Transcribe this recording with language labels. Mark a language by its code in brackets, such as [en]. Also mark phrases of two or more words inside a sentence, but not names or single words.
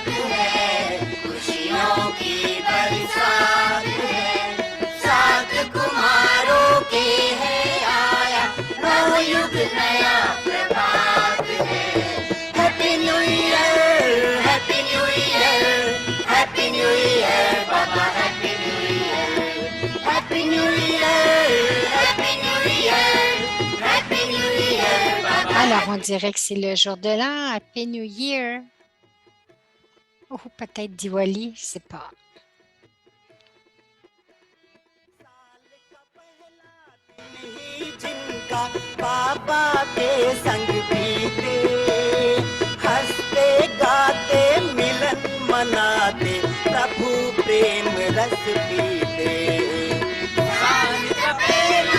[hi] है खुशियों की बरसात है साथ कुमारों के है आया नवयुग नया प्रभात है [en] Happy New Year Happy New Year Happy New Year [hi] बाबा [en] Happy New Year Happy New Year Happy New Year Happy New Year [hi] बाबा [fr] Alors, on dirait que c'est le jour de l'an, [en] Happy New Year. [fr] Ou peut-être Diwali, je sais pas. [hi] जिनका बाबा के संग बीते हंसते गाते मिलन मनाते प्रभु प्रेम रस पीते साल का पहला